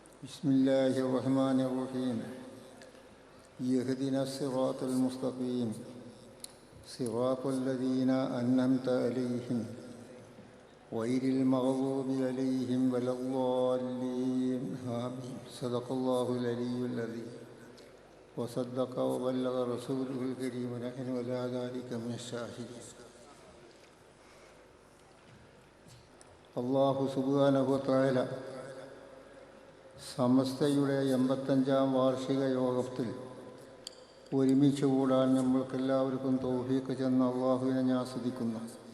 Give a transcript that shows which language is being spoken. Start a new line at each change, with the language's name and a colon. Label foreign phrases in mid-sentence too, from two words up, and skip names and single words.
Arabic: بسم الله الرحمن الرحيم يهدنا الصراط المستقيم صراط الذين أنعمت عليهم غير المغضوب عليهم ولا الضالين آمين. صدق الله العلي العظيم وصدق وبلغ رسوله الكريم ونحن على ذلك من الشاهدين. الله سبحانه وتعالى
Malayalam: സമസ്തയുടെ 85-ാം വാർഷിക യോഗത്തിൽ ഒരുമിച്ച് കൂടാൻ നമ്മൾക്കെല്ലാവർക്കും തൗഫീഖ് ചെന്ന അള്ളാഹുവിനെ ഞാൻ സ്തുതിക്കുന്നു.